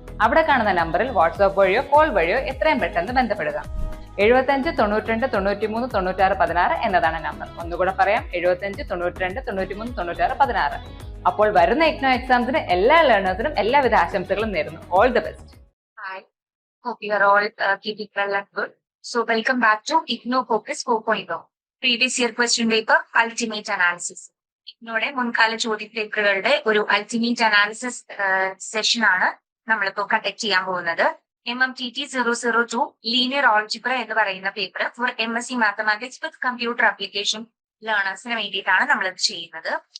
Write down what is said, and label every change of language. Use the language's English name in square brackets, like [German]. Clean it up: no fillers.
[Malayalam] അവിടെ കാണുന്ന നമ്പറിൽ വാട്സ്ആപ്പ് വഴിയോ കോൾ വഴിയോ എത്രയും പെട്ടെന്ന് ബന്ധപ്പെടുക. 75 92 93 96 16 എന്നതാണ് നമ്പർ. ഒന്നുകൂടെ പറയാം, 75 92 93 96 16. അപ്പോൾ വരുന്ന ഇഗ്നോ എക്സാംസിന് എല്ലാ ലേണേഴ്സിനും എല്ലാവിധ ആശംസകളും നേരുന്നു. [English] All the best. Hi, hope you are all keeping well and good. So welcome back to IGNO Focus 4.0. Previous year question paper ultimate analysis. [Malayalam] ഇഗ്നോയുടെ മുൻകാല ചോദ്യ പേപ്പറുകളുടെ ഒരു അൾട്ടിമേറ്റ് അനാലിസിസ് സെഷൻ ആണ് നമ്മളിപ്പോ കണ്ടക്ട് ചെയ്യാൻ പോകുന്നത്. MMTT 002 ലീനിയർ ഓൾജിബ്ര എന്ന് പറയുന്ന paper four MSc mathematics with computer application ലേണേഴ്സിന് വേണ്ടിയിട്ടാണ് നമ്മളിത് ചെയ്യുന്നത്.